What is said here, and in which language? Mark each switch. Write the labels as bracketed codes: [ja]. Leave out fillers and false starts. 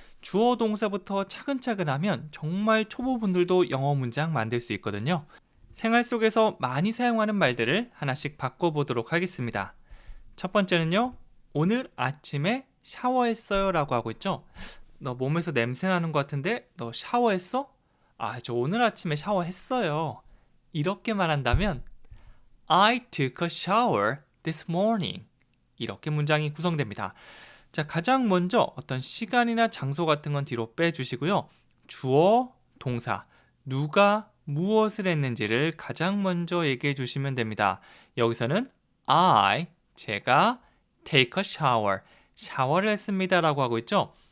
[ko] 주어 동사부터 차근차근 하면 정말 초보분들도 영어 문장 만들 수 있거든요. 생활 속에서 많이 사용하는 말들을 하나씩 바꿔보도록 하겠습니다. 첫 번째는요. 오늘 아침에 샤워했어요 라고 하고 있죠. 너 몸에서 냄새 나는 것 같은데 너 샤워했어? 저 오늘 아침에 샤워했어요. 이렇게 말한다면 [en] I took a shower this morning. [ko] 이렇게 문장이 구성됩니다. 자, 가장 먼저 어떤 시간이나 장소 같은 건 뒤로 빼주시고요. 주어, 동사, 누가 무엇을 했는지를 가장 먼저 얘기해 주시면 됩니다. 여기서는 제가 [en] take a shower, [ko] 샤워를 했습니다 라고 하고 있죠.